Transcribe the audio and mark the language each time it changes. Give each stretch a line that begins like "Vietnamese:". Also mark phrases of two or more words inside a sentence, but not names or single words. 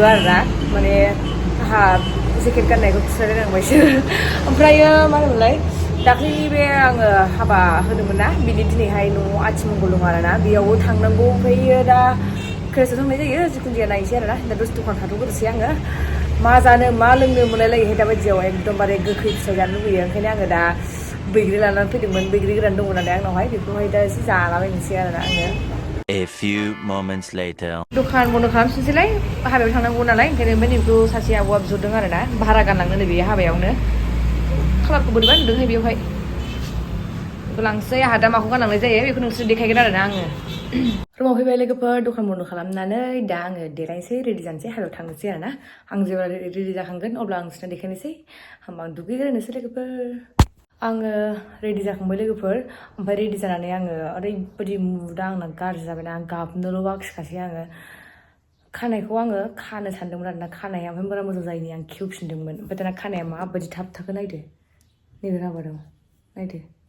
Bodo: आरोना माने आंहा जेकेट गाननायखौ खुस्रायलायनांबायसो ओमफ्रायो मा होनोमोनलाय दाख्लैनि बे आङो हाबा होदोंमोन ना बिनि दिनैहाय न'आव आथिमंगल दं आरोना बेयावबो थांनांगौ ओमफ्रायो दा खैथासोआव थांनाय जायो जिखुनु जाया नायनोसै आरोना दा दसे दखान थाथ'ग्रोसै आङो मा जानो मा लोंनो मोनलायलायोहाय दा बायदियाव एकदमबारे गोखै फिथाइ जानो लुबैयो ओंखायनो आङो दा बैग्रि लानानै फैदोंमोन बैग्रि गोरान दङ नालाय आंनावहाय बेखौहाय दा एसे जालाबायनोसै आरोना आङो
English: A few moments later.
Bodo: दखान बन्द' खालामफिनसैलाय हाबायाव थांनांगौ नालाय ओंखायनो ओमफ्राय नैबेखौ सासे आब'आ बिहरदों आरोना भारा गानलांनो नै बे हाबायावनो खालारखौ बोरैबा नुदोंहाय बेवहाय बेखौ लांसै आंहा दा माखौ गानलांनाय जायो बेखौ नोंसोर देखायगोन आरोना आङो रुमाव फैबाय लोगोफोर दखान बन्द' खालामनानै दा आङो देलायनोसै रेडि जानोसै हाबायाव थांनोसै आरोना आं जेब्ला रेडि जाखांगोन अब्ला आं नोंसोरनो देखायनोसै होमबा आं दुगैग्रोनोसै लोगोफोर आङो रेडि जाखांबाय लोगोफोर ओमफ्राय रेडि जानानै आङो ओरैबायदि मुदा आंना गाज्रि जाबायना आं गाबनोल' बाखिखासै आङो खानायखौ आङो खानो सानदोंमोन आरोना खानाया ओमफ्राय बारा मोजां जायैनि आं खेवफिनदोंमोन ओमफ्राय दाना खानाया माबायदि थाब थाखो नायदो नैबे राबाराव नायदो